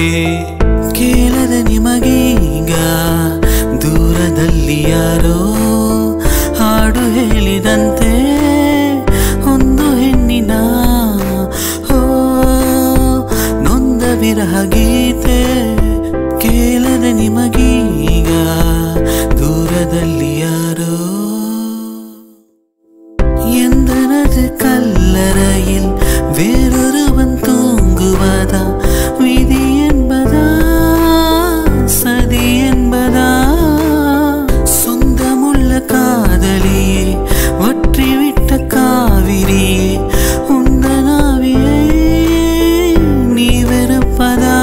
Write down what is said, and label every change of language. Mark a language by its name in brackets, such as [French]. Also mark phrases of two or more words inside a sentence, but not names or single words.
[Kannada] ಕೇಳದ ನಿಮಗೀಗ ದೂರದಲ್ಲಿ ಯಾರೋ ಹಾಡು ಹೇಳಿದಂತೆ ಒಂದು ಹೆಣ್ಣಿನ ನೊಂದ ವಿರಹ ಗೀತೆ. ಕೇಳದ ನಿಮಗೀಗ ದೂರದಲ್ಲಿ [Tamil] யாரோ எந்தனது கல்லறையில் வேறொருவன் தூங்குவதா? விதி என்பதா சதி என்பதா? சொந்தமுள்ள காதலியே வற்றிவிட்ட காவிரியே உந்தனாவியை நீ வெறுப்பதா?